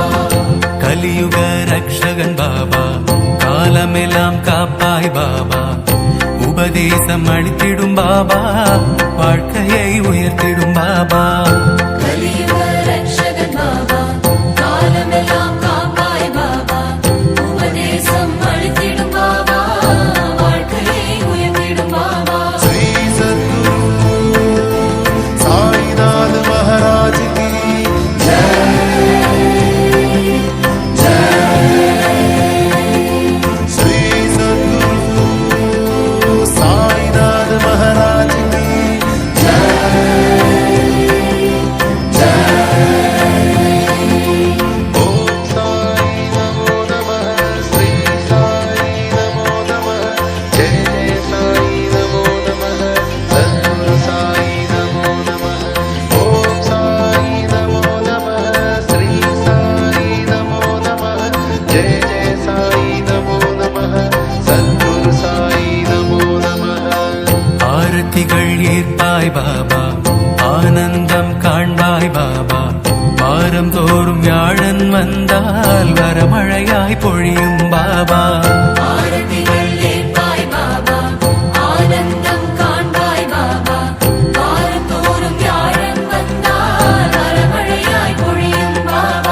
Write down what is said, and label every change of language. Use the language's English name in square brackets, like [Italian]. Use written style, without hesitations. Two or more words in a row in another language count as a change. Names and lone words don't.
[Tamil] கலியுக ரக்ஷகன் பாபா காலமெல்லாம் காப்பாய் பாபா உபதேசம் அளித்திடும் பாபா வாழ்க்கையை உயர்த்திடும் பாபா கலியுக ரக்ஷகன் பாபா காலமெல்லாம் காப்பாய் பாபா உபதேசம் அளித்திடும் பாபா வாழ்க்கையை உயர்த்திடும் பாபா [Hindi] श्री सद्गुरु साईनाथ महाराज की श्री सद्गुरु साईनाथ महाराज की ओम [Sanskrit] साई नमो नमः श्री साई नमो नमः जय जय साई नमो नमः सद्गुरु साई नमो नमः ओम साई नमो नमः श्री साई नमो नमः जय जय साई नमो नमः सद्गुरु साई नमो नमः [Tamil] ஆரத்திகள் ஏற்பாய் பாபா ஆனந்தம் காண்பாய் பாபா வாரம் தோறும் வியாழன் வந்தால் வரமழையாய் பொழியும் பாபா ஆரத்திகள் ஏற்பாய் பாபா ஆனந்தம் காண்பாய் பாபா வாரந்தோறும் வியாழன் வந்தால் வரமழையாய் பொழியும் பாபா